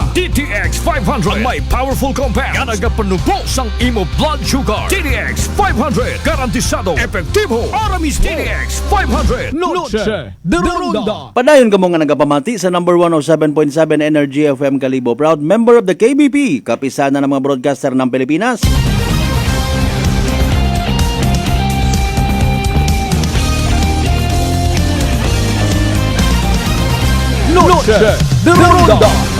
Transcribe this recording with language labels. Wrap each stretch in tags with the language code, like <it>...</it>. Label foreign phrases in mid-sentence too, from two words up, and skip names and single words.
<akl>DTX 500 ang may</akl> <en>powerful compounds</en> <akl>nga nagapanubos ang imo</akl> <en>blood sugar.</en> <akl>DTX 500 garantisado epektibo. Aramis DTX 500 Noche de Ronda. Padayon ka mo nga nagapamati sa number 107.7 Energy FM Kalibo.</akl> <en>Proud member of the KBP,</en> <tl>kapisana ng mga broadcaster ng Pilipinas.</tl> <akl>Noche de Ronda.</akl>